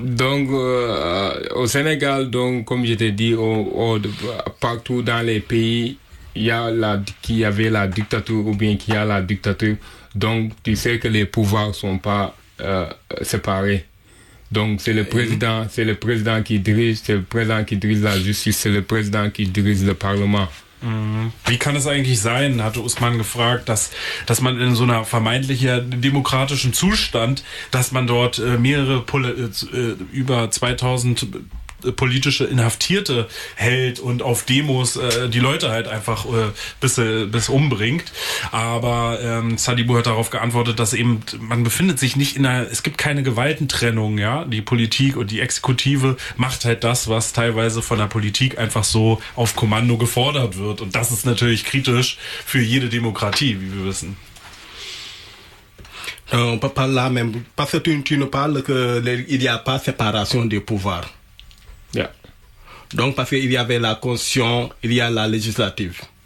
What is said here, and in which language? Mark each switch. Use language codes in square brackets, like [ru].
[fr] Donc, au Sénégal, donc, comme je t'ai dit, partout dans les pays, il y avait la dictature ou bien qu'il y a la dictature. Donc, tu sais que les pouvoirs ne sont pas séparés. Donc, c'est le président, c'est le président qui dirige, c'est le président qui dirige la justice, c'est le président qui dirige le Parlement. [de] Wie kann es eigentlich sein, hatte Ousmane gefragt, dass man in so einer vermeintlichen demokratischen Zustand, dass man dort mehrere über 2000 politische Inhaftierte hält und auf Demos die Leute halt einfach bis umbringt. Aber Sadibou hat darauf geantwortet, dass eben man befindet sich nicht in einer, es gibt keine Gewaltentrennung, ja. Die Politik und die Exekutive macht halt das, was teilweise von der Politik einfach so auf Kommando gefordert wird. Und das ist natürlich kritisch für jede Demokratie, wie wir wissen. [fr] On peut parler là même, parce que tu ne parles que il y a pas séparation des pouvoirs. Donc, parce qu'il y avait la constitution, il y a la législative.